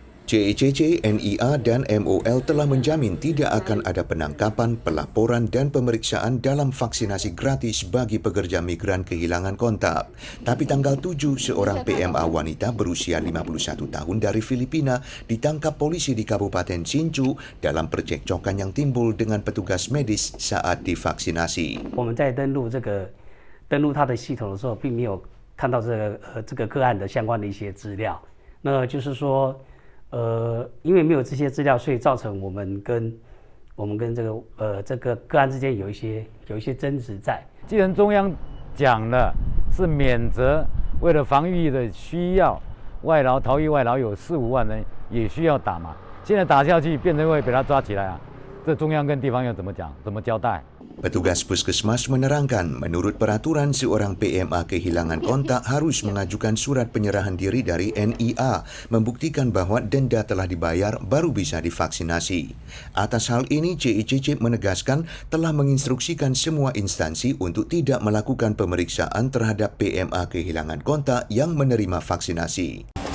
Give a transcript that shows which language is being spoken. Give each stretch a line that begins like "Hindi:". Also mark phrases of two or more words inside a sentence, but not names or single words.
Indonesian: JECC, NIA, dan MOL telah menjamin tidak akan ada penangkapan, pelaporan, dan pemeriksaan dalam vaksinasi gratis bagi pekerja migran kehilangan kontak. Tapi tanggal 7, seorang PMA wanita berusia 51 tahun dari Filipina ditangkap polisi di Kabupaten Hsinchu dalam percekcokan yang timbul dengan petugas medis saat divaksinasi.
Chinese: 我们在登录它的系统的时候，并没有看到这个个案的相关的一些资料。那就是说。因为没有这些资料，所以造成我们跟这个个案之间有一些争执在。既然中央讲了是免责，为了防御的需要，外劳逃逸外劳有4、5万人也需要打嘛，现在打下去变成会被他抓起来啊，这中央跟地方要怎么讲，怎么交代？
Indonesian: Petugas puskesmas menerangkan, menurut peraturan seorang PMA kehilangan kontak harus mengajukan surat penyerahan diri dari NIA, membuktikan bahwa denda telah dibayar baru bisa divaksinasi. Atas hal ini, JECC menegaskan telah menginstruksikan semua instansi untuk tidak melakukan pemeriksaan terhadap PMA kehilangan kontak yang menerima vaksinasi.